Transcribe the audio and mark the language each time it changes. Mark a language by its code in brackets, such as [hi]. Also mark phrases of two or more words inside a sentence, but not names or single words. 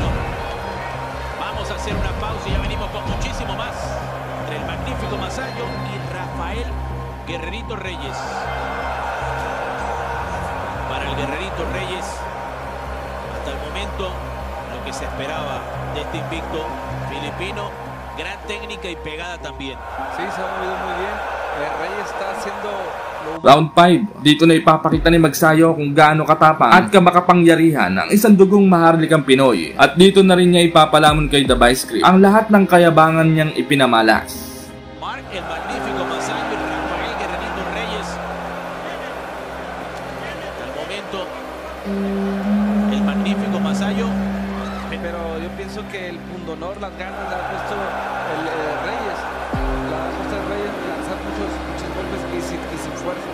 [es] Vamos a hacer una pausa y ya venimos con muchísimo más entre el magnífico Masayo y Rafael Guerrerito Reyes. Para el Guerrerito Reyes, hasta el momento lo que se esperaba de este invicto filipino, gran técnica y pegada también. Sí, se ha movido muy bien. Reyes está haciendo [tl] Round 5, dito na ipapakita ni Magsayo kung gaano katapang at kamakapangyarihan ang isang dugong maharlikang Pinoy. At dito na rin niya ipapalamon kay The Vice Script ang lahat ng kayabangan niyang ipinamalas. [es] Mark, el magnífico Masayo y Rafael Guerrerito Reyes. Hasta el momento, el magnífico Masayo. Pero yo pienso que el pundonor, las ganas le ha puesto el Reyes. La puesto el Reyes de lanzar muchos golpes y sin fuerza.